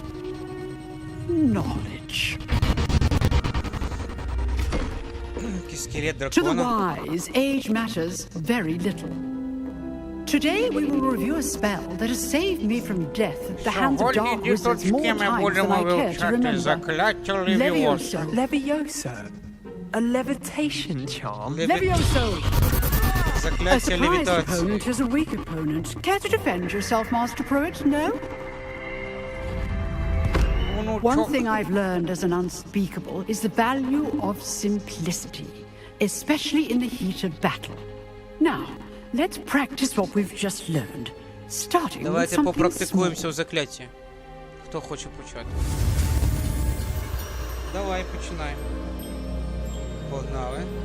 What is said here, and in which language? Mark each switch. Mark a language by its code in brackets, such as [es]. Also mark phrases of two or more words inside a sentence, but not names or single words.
[en] Knowledge. To the wise, age matters very little. Today we will review a spell that has saved me from death at the hands of dark wizards more times than I care to remember. Levioso. Levioso? A levitation charm? Levioso! A [ru] Заклятие [en] surprised [ru] левитации. [en] opponent is a weak opponent. Care to defend yourself, Master Proet? No? One thing I've learned as an unspeakable is the value of simplicity, especially in the heat of battle. Now, let's practice what we've just learned, starting with [uk] Давайте [en] something [uk] попрактикуємося [en] small. [uk] у закляті. Хто хоче почати? Давай, починаємо. Погнали.